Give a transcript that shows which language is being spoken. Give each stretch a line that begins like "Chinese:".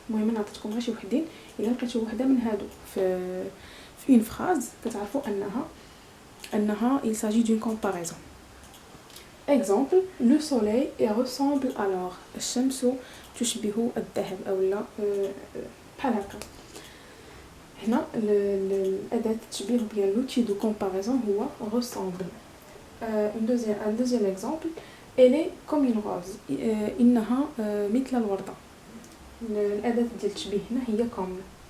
Arabic: المهم انا عطيتكم غير شي وحدين، الا لقيتوا وحده من هادو في اون فراز كتعرفوا انها
French: il s'agit d'une comparaison. exemple le soleil ressemble alors
Arabic: الشمس تشبه الذهب اولا بحال هكا. هنا الاداه التشبيه ديال
French: لوتي دو كومباريزون
Arabic: هو ressemble.
French: un deuxième exemple elle est comme une rose
Arabic: انها مثل الورده. الاداه ديال التشبيه هنا هي comme.